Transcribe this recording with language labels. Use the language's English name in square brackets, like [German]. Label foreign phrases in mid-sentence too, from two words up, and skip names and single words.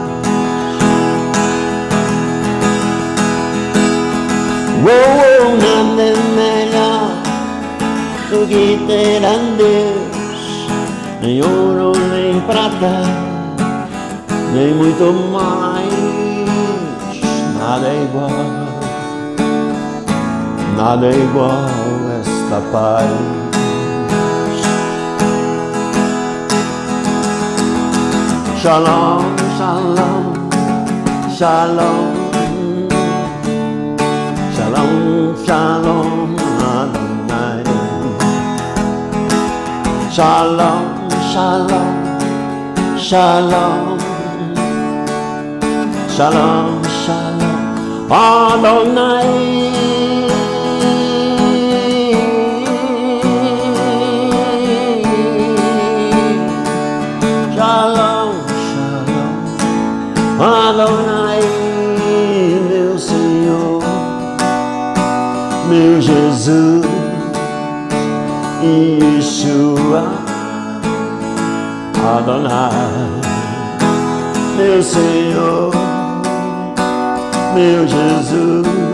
[Portuguese] Nada é melhor do que ter a Deus, nem ouro, nem prata, nem muito mais. Nada é igual a esta paz. [Hebrew] שלום, שלום, שלום, שלום, שלום, אדוני. שלום, שלום, שלום, שלום, שלום, אדוני. שלום, שלום, אדוני, [Portuguese] meu Senhor, meu Jesus e Yeshua, Adonai, meu Senhor, meu Jesus,